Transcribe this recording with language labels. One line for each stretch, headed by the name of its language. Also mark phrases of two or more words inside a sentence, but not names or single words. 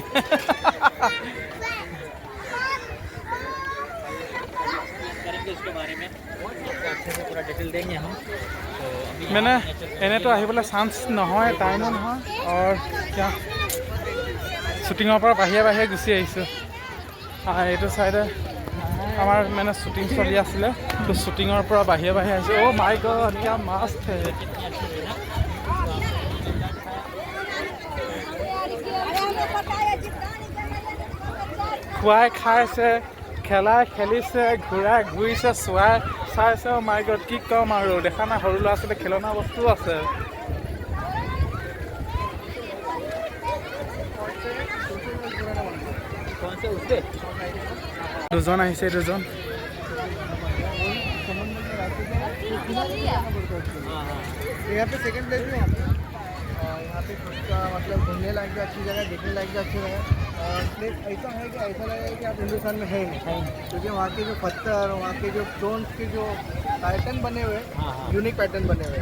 Assamese: মানে এনেতো আহিবলৈ চান্স নহয়, টাইমো নহয়। আৰু এতিয়া শ্বুটিঙৰ পৰা বাহিৰে বাহিৰে গুচি আহিছোঁ। এইটো চাইডে আমাৰ মানে শ্বুটিং চলি আছিলে, তো শ্বুটিঙৰ পৰা বাহিৰে বাহিৰে আহিছোঁ।
English: oh my god,
Hindi: क्या मस्त है।
Assamese: খুৱাই খাইছে, খেলাই খেলিছে, ঘূৰাই ঘূৰিছে, চোৱাই চাইছে।
English: oh my god,
Assamese: কি ক'ম আৰু। দেখা নাই সৰু ল'ৰা ছোৱালী খেলনা বস্তু আছে। দুজন আহিছে, দুজন।
Hindi: यहाँ पे
English: second place
Hindi: में यहाँ पे का मतलब घूमने लायक भी अच्छी जगह, देखने लायक भी अच्छी जगह। और प्लेस ऐसा है कि ऐसा लगेगा कि आप हिंदुस्तान में है ही नहीं, क्योंकि वहाँ के जो पत्थर, वहाँ के जो स्टोन्स के जो पैटर्न बने हुए हैं,
English: unique pattern
Hindi: बने हुए हैं।